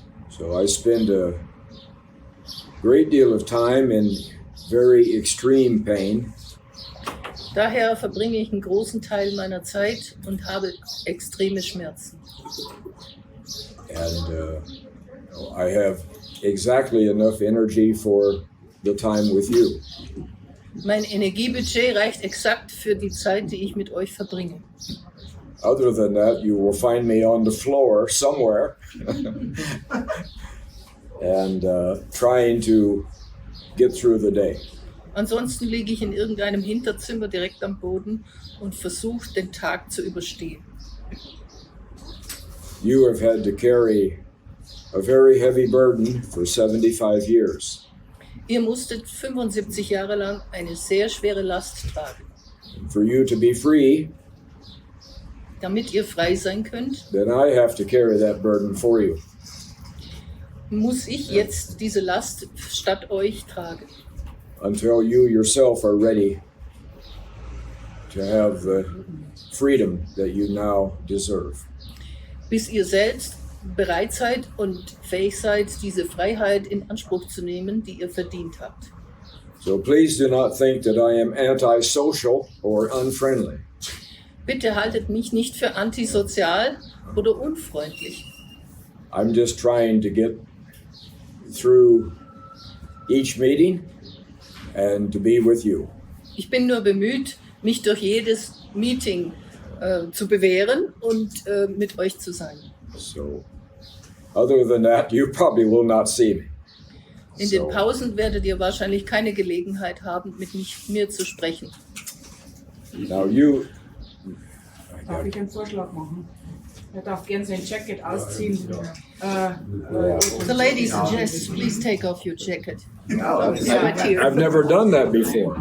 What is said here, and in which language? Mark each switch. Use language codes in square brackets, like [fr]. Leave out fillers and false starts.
[en] So I spend a great deal of time in very extreme pain. [de] Daher verbringe ich einen großen Teil meiner Zeit und habe extreme Schmerzen. [en] And I have exactly enough energy for the time with you. [de] Mein Energiebudget reicht exakt für die Zeit, die ich mit euch verbringe. [en] Other than that, you will find me on the floor somewhere and trying to get through the day. [de] Ansonsten liege ich in irgendeinem Hinterzimmer direkt am Boden und versuche, den Tag zu überstehen. [en] You have had to carry a very heavy burden for 75 years. [de] Ihr musstet 75 Jahre lang eine sehr schwere Last tragen. [en] And for you to be free, [de] Damit ihr frei sein könnt, [en] then I have to carry that burden for you. [de] muss ich jetzt diese Last statt euch tragen. [en] Until you yourself are ready to have the freedom that you now deserve. [de] Bis ihr selbst bereit seid und fähig seid, diese Freiheit in Anspruch zu nehmen, die ihr verdient habt. [en] So please do not think that I am antisocial or unfriendly. [de] Bitte haltet mich nicht für antisozial oder unfreundlich. [en] I'm just trying to get through each meeting and to be with you. [de] Ich bin nur bemüht, mich durch jedes Meeting zu bewähren und mit euch zu sein. [en] So other than that, you probably will not see me. [de] In den Pausen werdet ihr wahrscheinlich keine Gelegenheit haben, mit mir zu sprechen. [en] Now you... [de] Darf ich einen Vorschlag machen? Er darf gern sein Jacket ausziehen. [en] The lady suggests, please take off your jacket. Right here. I've never done that before.